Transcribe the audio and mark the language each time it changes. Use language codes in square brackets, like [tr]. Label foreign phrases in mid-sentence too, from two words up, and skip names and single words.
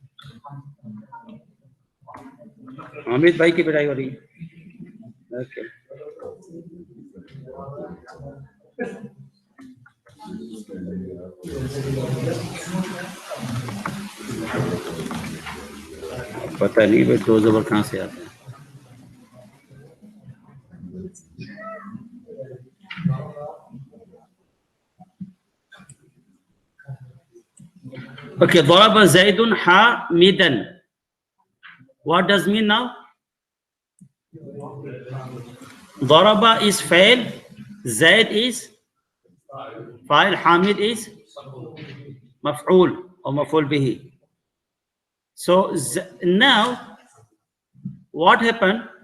[hi] हामिद भाई की पिटाई हो रही है ओके पता नहीं भाई दो जबर कहाँ से आते हैं [en] okay [ar] ضرب زيد حامدا [en] what does mean now daraba is fa'il zaid is fa'il hamid is maf'ul or [ar] مفعول به [en] so now what happened